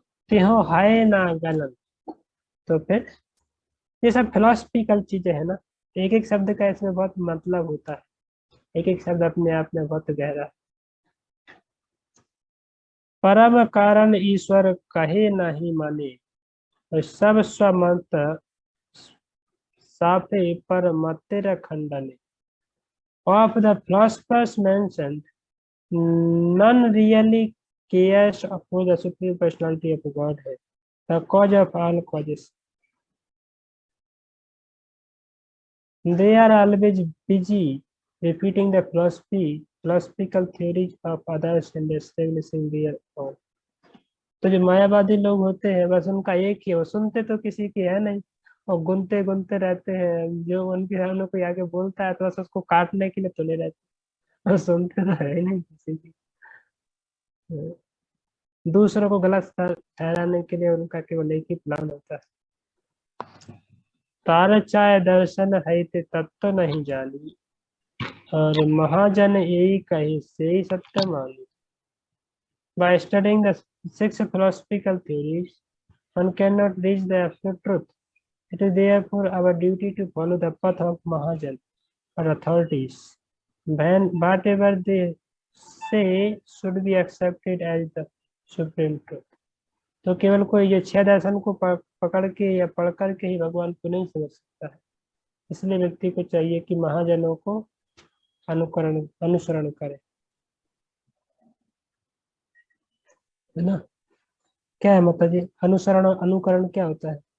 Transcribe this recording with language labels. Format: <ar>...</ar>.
<hi>त्यों है ना गलन। तो फिर ये सब फिलोसफिकल चीजें है ना, एक एक शब्द का इसमें बहुत मतलब होता है। एक एक शब्द अपने आप में बहुत गहरा। परम कारण ईश्वर कहे नहीं माने, और सब स्वमत साफे पर मतिर खंडने।</hi> <en>Of the philosophers mentioned, none really cares for the supreme personality of Godhead, the cause of all causes. They are always busy repeating the philosophical theories of others and establishing their own.</en> <hi>तो जो मायावादी लोग होते हैं बस उनका एक ही है, वो सुनते तो किसी की है नहीं और गुनते गुनते रहते हैं। जो उनके सामने कोई आगे बोलता है तो बस उसको काटने के लिए तुले रहते हैं, और सुनते तो है ही नहीं किसी की। दूसरों को गलत ठहराने के लिए उनका केवल एक ही प्लान होता है। तार चाहे दर्शन है ते तत्व नहीं जानी, और महाजन यही कही से ही सत्य मानी।</hi> <en>By studying the six philosophical theories, one cannot reach the absolute truth. It is therefore our duty to follow the path of Mahajan or authorities. When whatever they say should be accepted as the supreme truth.</en> <hi>तो केवल कोई ये छह दर्शन को पकड़ के या पढ़ करके ही भगवान को नहीं समझ सकता है। इसलिए व्यक्ति को चाहिए कि महाजनों को अनुसरण करे, है ना। क्या है माता जी, अनुसरण और अनुकरण क्या होता है?</hi>